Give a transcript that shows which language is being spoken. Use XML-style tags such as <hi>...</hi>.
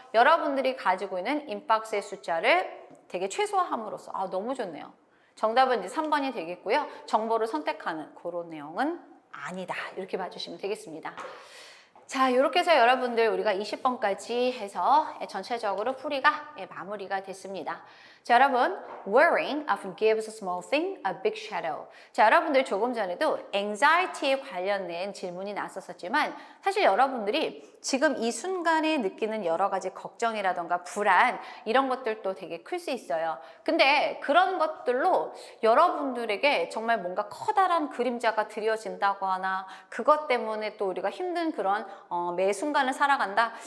<ko>여러분들이 가지고 있는 인박스의 숫자를 되게 최소화함으로써 너무 좋네요. 정답은 이제 3번이 되겠고요. 정보를 선택하는 그런 내용은 아니다. 이렇게 봐주시면 되겠습니다. 자, 이렇게 해서 여러분들 우리가 20번까지 해서 전체적으로 풀이가 마무리가 됐습니다. 자, 여러분,</ko> <en>worrying often gives a small thing a big shadow.</en> <ko>자, 여러분들 조금 전에도 anxiety에 관련된 질문이 났었지만 사실 여러분들이 지금 이 순간에 느끼는 여러 가지 걱정이라던가 불안 이런 것들도 되게 클 수 있어요. 근데 그런 것들로 여러분들에게 정말 뭔가 커다란 그림자가 드려진다거나 그것 때문에 또 우리가 힘든 그런 매 순간을 살아간다.</ko>